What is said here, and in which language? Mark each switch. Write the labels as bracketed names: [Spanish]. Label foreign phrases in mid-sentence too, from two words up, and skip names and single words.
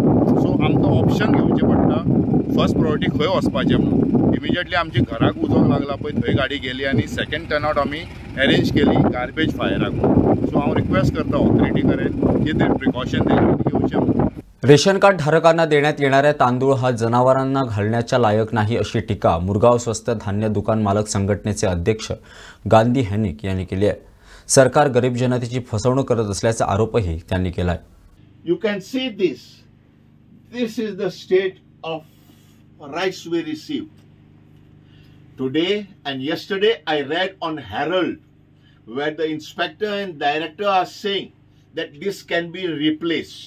[Konkani] सो आमकां ऑप्शन घेवचें पडटा [English] first priority [Konkani] खंय वचपाचें म्हणून. इमिजिएटली आमची घराक उजो लागला पळय थंय गाडी गेली आनी [English] second turnout [Konkani] आमी अरेंज केली गार्बेज फायराक म्हणून. सो हांव रिक्वेस्ट करता ऑथॉरिटी कडेन कितें प्रिकॉशन घेवचें म्हणून. [English] ration card [Marathi] धारकांना देण्यात येणाऱ्या तांदूळ हा जनावरांना घालण्याच्या लायक नाही अशी टीका मुरगाव स्वस्त धान्य दुकान मालक संघटनेचे अध्यक्ष गांधी हॅनिक यांनी केली आहे. सरकार गरीब जनतेची फसवणूक करत असल्याचा आरोपही त्यांनी केला आहे. [English] You can see this. This is the state of rights we received. Today and yesterday I read on Herald where the inspector and director are saying that this can be replaced.